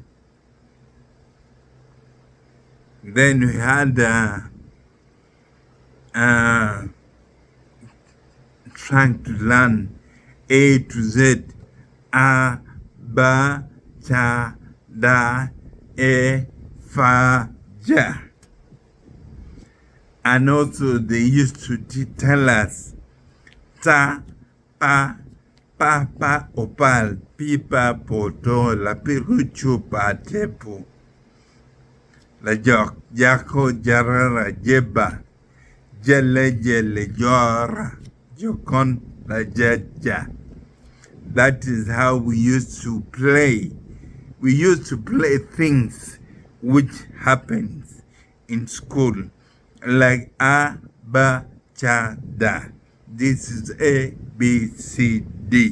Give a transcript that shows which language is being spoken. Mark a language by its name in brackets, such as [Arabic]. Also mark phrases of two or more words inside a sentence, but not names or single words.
[English] Then we had trying to learn A to Z. A, Ba, Cha, Da, E, Fa, Ja. And also they used to tell us Ta, Pa, papa opal pipa poto la piruchu patepu la jok jako jarara jeba jele jele jora jokon LAJAJA. That is how we used to play. We used to play things which happens in school, like a, ba, cha, da. This is A, B, C, D.